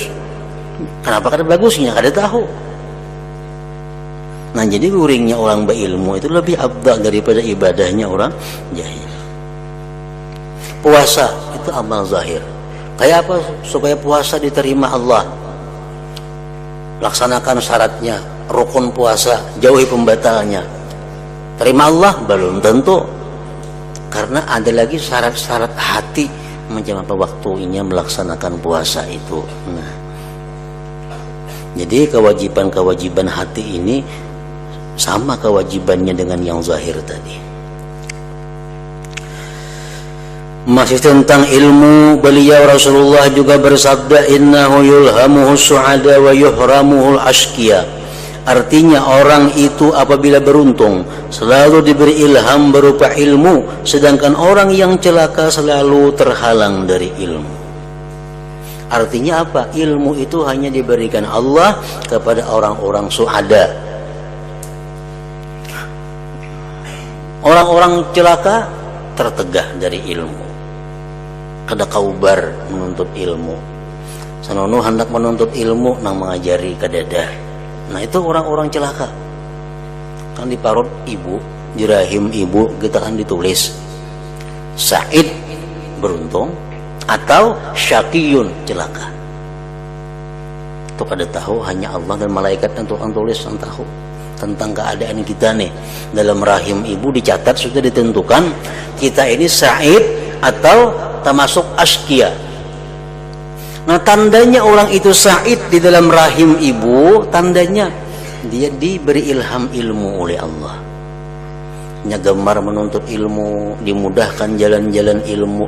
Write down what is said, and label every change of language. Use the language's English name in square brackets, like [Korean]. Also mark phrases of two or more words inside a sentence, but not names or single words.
[Indonesian] Kenapa kada bagusnya? Kada tahu. Nah, jadi guringnya orang berilmu itu lebih afdal daripada ibadahnya orang jahil. Puasa itu amal zahir. Kayak apa supaya puasa diterima Allah? Laksanakan syaratnya, rukun puasa, jauhi pembatalnya. Terima Allah belum tentu. Karena ada lagi syarat-syarat hati macam apa waktunya melaksanakan puasa itu. Nah, jadi kewajiban-kewajiban hati ini sama kewajibannya dengan yang zahir tadi. Masih tentang ilmu, beliau Rasulullah juga bersabda, [Arabic] innahu yulhamuhu su'ada wa yuhramuhul ashqiya. [Indonesian] Artinya orang itu apabila beruntung selalu diberi ilham berupa ilmu, sedangkan orang yang celaka selalu terhalang dari ilmu. Artinya apa? Ilmu itu hanya diberikan Allah kepada orang-orang su'ada. Orang-orang celaka tertegah dari ilmu. Kada kaubar menuntut ilmu. Sanono hendak menuntut ilmu nang mengajari kadada. Nah, itu orang-orang celaka. Kan di parut ibu, di rahim ibu kita kan ditulis Sa'id beruntung atau syaqiyun celaka. Itu kada tahu, hanya Allah dan malaikat yang tukang tulis yang tahu. tentang keadaan kita nih dalam rahim ibu, dicatat sudah ditentukan kita ini sa'id atau termasuk askia. Nah, tandanya orang itu sa'id di dalam rahim ibu, tandanya dia diberi ilham ilmu oleh Allah, gemar menuntut ilmu, dimudahkan jalan-jalan ilmu.